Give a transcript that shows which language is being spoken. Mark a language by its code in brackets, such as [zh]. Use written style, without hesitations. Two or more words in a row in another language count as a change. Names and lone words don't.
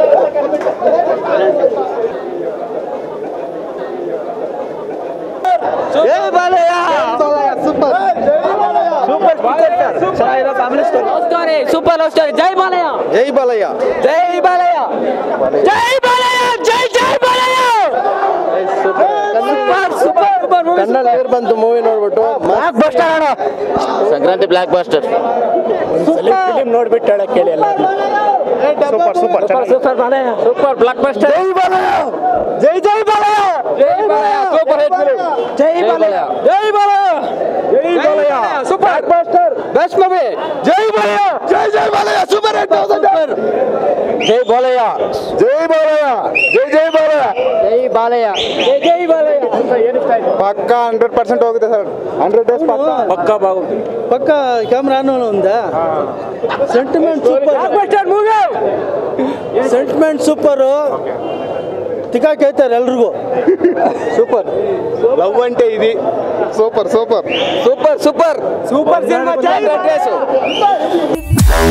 [en] super love story. జై బాలయ్య, [te] జై బాలయ్య, జై బాలయ్య, జై బాలయ్య, జై జై బాలయ్య. [kn] ಕನ್ನಡ ಹೇರ್ ಬಂತು ಮೂವಿ ನೋಡ್ಬಿಟ್ಟು [en] block buster [kn] ಅಣ್ಣ, ಸಂಕ್ರಾಂತಿ [en] block buster. [kn] ಫಿಲ್ಮ್ ನೋಡ್ಬಿಟ್ಟು ಹೇಳಕ್ ಕೇಳಿ ಎಲ್ಲ. [en] super super super ಬಾಲಯ್ಯ, super block buster. [kn] ಜೈ ಬಾಲಯ್ಯ, ಜೈ ಜೈ ಬಾಲಯ್ಯ, ಜೈ ಬಾಲಯ್ಯ, [en] super hit film. [kn] ಜೈ ಬಾಲಯ್ಯ, ಜೈ ಬಾಲಯ್ಯ, ಜೈ ಬಾಲಯ್ಯ, [en] super buster, best movie. [kn] ಜೈ ಬಾಲಯ್ಯ, ಜೈ ಜೈ ಬಾಲಯ್ಯ, [en] super hit. [kn] ಜೈ ಬಾಲಯ್ಯ, ಜೈ ಬಾಲಯ್ಯ, ಜೈ ಜೈ ಬಾಲಯ್ಯ, ಜೈ ಬಾಲಯ್ಯ, ಜೈ ಜೈ ಬಾಲಯ್ಯ. పక్కా 100% ಹೋಗುತ್ತೆ ಸರ್. 100 ಡೇಸ್ [te] పక్కా బాగుంటుంది. పక్కా కెమెరాను ఉందా? [en] sentiment super, sentiment super. [kn] ತಿಕ್ಕಾಕೈತಾರೆ ಎಲ್ರಿಗೂ. [en] super love [te] అంటే ఇది. [en] super super super super super cinema.